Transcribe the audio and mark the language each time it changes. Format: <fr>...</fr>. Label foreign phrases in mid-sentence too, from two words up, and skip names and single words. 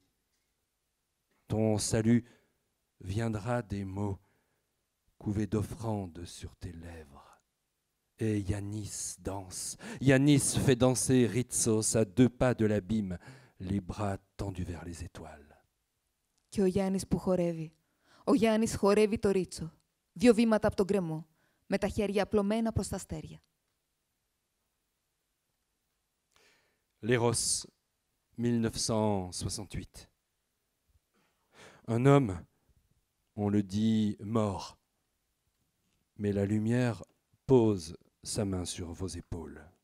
<fr>Ton salut viendra des mots couvés d'offrandes sur tes lèvres. Et Yanis danse, Yanis fait danser Ritsos à 2 pas de l'abîme, les bras tendus vers les étoiles.</fr> <el>Και ο Γιάννης που χορεύει. Ο Γιάννης χορεύει το ρίτσο, 2 βήματα από τον γκρεμό, με τα χέρια απλωμένα προς τα αστέρια.</el> <fr>Léros, 1968. Un homme, on le dit mort, mais la lumière pose sa main sur vos épaules.</fr>